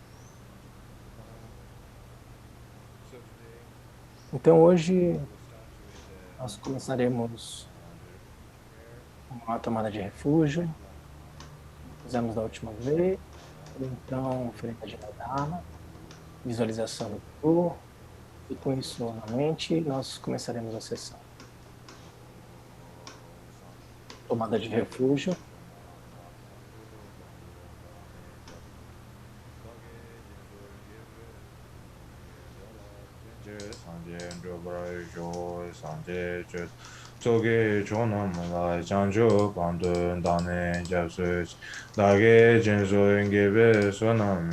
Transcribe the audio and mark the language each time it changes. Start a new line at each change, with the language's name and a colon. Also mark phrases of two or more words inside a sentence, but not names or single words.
Portuguese: Então, hoje nós começaremos com a tomada de refúgio. Fizemos da última vez. Então, oferenda de Madama, visualização do Guru. E com isso na mente, nós começaremos a sessão. Tomada de refúgio.
Tibetan: ཚོགས་ཀྱི་མཆོག་རྣམས་ལ་བྱང་ཆུབ་བར་དུ་བདག་ནི་སྐྱབས་སུ་མཆི་བདག་གིས་སྦྱིན་སོགས་བགྱིས་པའི་བསོད་ནམས